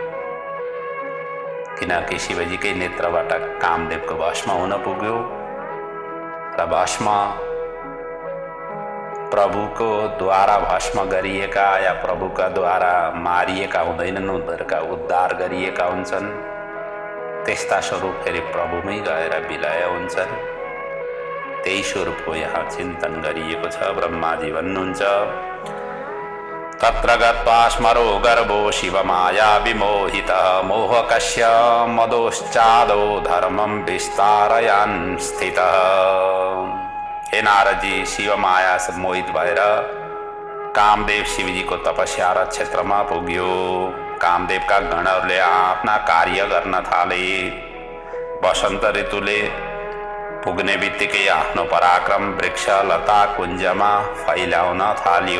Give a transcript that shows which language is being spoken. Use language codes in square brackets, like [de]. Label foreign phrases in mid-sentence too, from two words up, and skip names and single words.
[ne] किनकि शिवजीकै नेत्रबाट कामदेवको भस्म हुन पुग्यो र भस्म प्रभुको द्वारा भस्म गरिएका या प्रभुका द्वारा मारिएका हुँदैनन्, उनीहरूका उद्धार गरिएका हुन्छन्। त्यस्ता स्वरूप फेरि प्रभुमै गएर विलय हुन्छन्। त्यही स्वरूपको यहाँ चिन्तन गरिएको छ। ब्रह्माजी भन्नुहुन्छ, [sa] तत्र गत्वा स्मरो गर्भो शिवमाया विमोहितः मोहकस्य मदोश्चादो धर्मं विस्तारयन् स्थितः। [ne] हे नारदजी, शिवमाया से मोहित भएर कामदेव शिवजीको तपस्या र क्षेत्रमा पुग्यो। कामदेवका गणहरूले आफ्ना कार्य गर्न थाले। वसन्त ऋतुले पुग्ने बित्तिकै आफ्नो पराक्रम वृक्ष लता कुञ्जमा फैलाउन थाल्यो।